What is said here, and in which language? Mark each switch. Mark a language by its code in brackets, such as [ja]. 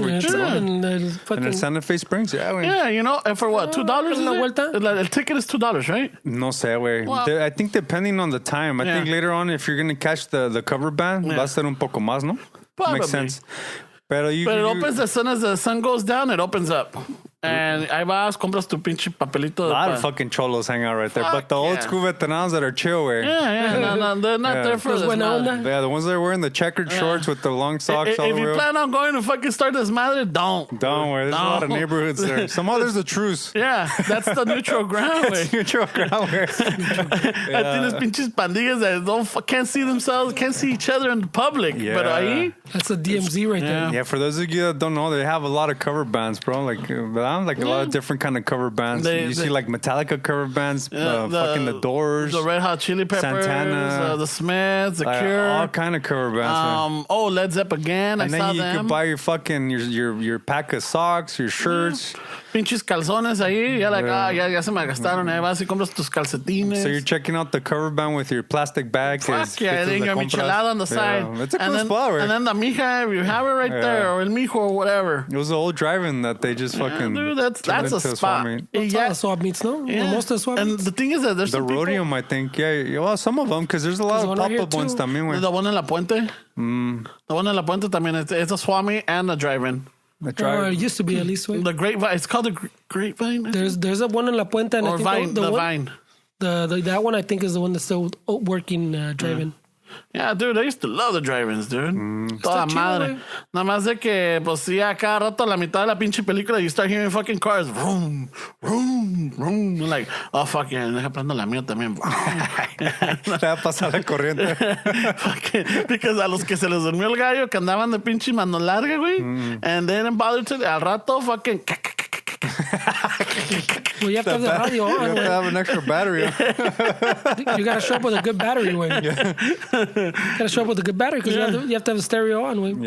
[en] And in Santa Fe Springs, yeah, you know, and for what, $2? The ticket is $2, right? [es] No sé, güey. [en] Well, I think depending on the time. I think later on, if you're gonna catch the cover band, [es] va a ser un poco más, ¿no? [en] Probably. Makes sense. But it opens as soon as the sun goes down. It opens up. [es] And ahí vas, compras tu pinche papelito. [en] A lot of fucking cholos hang out right there. But the old school veteranos that are chill, way. Yeah, no, they're not there for this. Yeah, the ones that are wearing the checkered shorts with the long socks. If you plan on going to fucking start this madre, don't. Don't worry. There's a lot of neighborhoods there. Somehow there's a truce. Yeah, that's the neutral ground, way. Neutral ground, way. I think there's [es] pinches pandillas [en] that can't see themselves, can't see each other in public. Yeah. But ahí, that's a DMZ right there. Yeah, for those of you that don't know, they have a lot of cover bands, bro. Like a lot of different kind of cover bands. You see like Metallica cover bands, fucking the Doors, the Red Hot Chili Peppers, Santana, the Smiths, the Cure, all kind of cover bands. Led Zepp again. And I saw them. And then you could buy your fucking your pack of socks, your shirts. [es] Pinches calzones ahí, ya se me gastaron. Ahí vas y compras tus calcetines. [en] So you're checking out the cover band with your plastic bag. Fuck yeah, then your michelada on the side. It's a cool spot, right? And then the mija, you have it right there, or el mijo, or whatever. It was the old drive-in that they just fucking. Dude, that's a spot. That's all the swap meets, no? Yeah. Most of the swap meets. And the thing is that there's the Rhodium, I think. Yeah, well, some of them, because there's a lot of pop-up ones también. The one in La Puente. The one in La Puente también. It's a swami and a drive-in. It used to be at least. The Grapevine. It's called the Grapevine. There's a one in La Puente. And or Vine. The Vine. That one I think is the one that's still working driving. Yeah, dude, I used to love the drive-ins, dude. [es] Toda madre. Nada más de que, pues sí, a cada rato a la mitad de la pinche película, [en] you start hearing fucking cars. Vroom, vroom, vroom. Like, oh, fuck yeah, [es] deja prendo la mía también. Te va a pasar la corriente. Because a los que se les durmió el gallo, que andaban de pinche mano larga, güey. [en] And they didn't bother to, [es] al rato, [en] fucking... Well, you have to have the radio on. You have to have an extra battery. You got to show up with a good battery, güey. You got to show up with a good battery because you have to have the stereo on, güey.